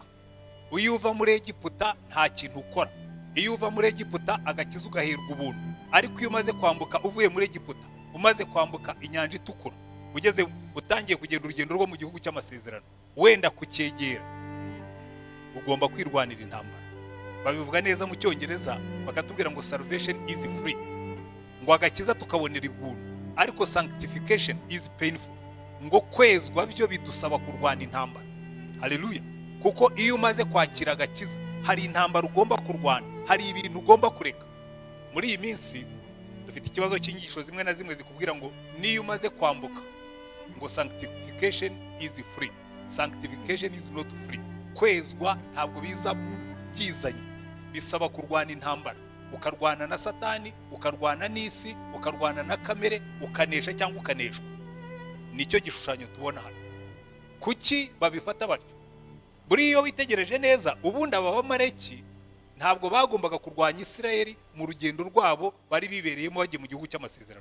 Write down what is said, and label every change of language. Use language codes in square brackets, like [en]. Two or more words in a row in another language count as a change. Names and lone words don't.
[rw] Iyo uva muri Egiputa nta kintu ukora, iyo uva muri Egiputa agakiza ugaherwa ubuntu. Ariko iyo umaze kwambuka uvuye muri Egiputa, umaze kwambuka inyanja itukura, ugeze utangiye kugenda urugendo rwo mu gihugu cy'amasezerano, wenda kucyegera, ugomba kwirwanira intambara. Babivuga neza mu Cyongereza bakatubwira ngo [en] salvation is free, [rw] ngo agakiza tukabonera ibuntu, ariko [en] sanctification is painful, [rw] ngo kwezwa byo bidusaba kurwana intambara. Haleluya. Kuko iyo umaze kwakira agakiza hari intambara ugomba kurwana, hari ibintu ugomba kureka. Muri iyi minsi dufite ikibazo cy'inyigisho zimwe na zimwe zikubwira ngo niyo umaze kwambuka ngo [en] sanctification is free, sanctification is not free. [rw] Kwezwa ntabwo biza byizanye, bisaba kurwana intambara, ukarwana na Satani, ukarwana n'isi, ukarwana na kamere, ukanesha cyangwa ukaneshwa. Nicyo gishushanyo tubona hano. Kuki babifata batyo? Buri iyo witegereje neza, ubundi aba bamareki ntabwo bagombaga kurwanya Isirayeli mu rugendo rwabo bari bibereyemo bagiye mu gihugu cy'amasezerano.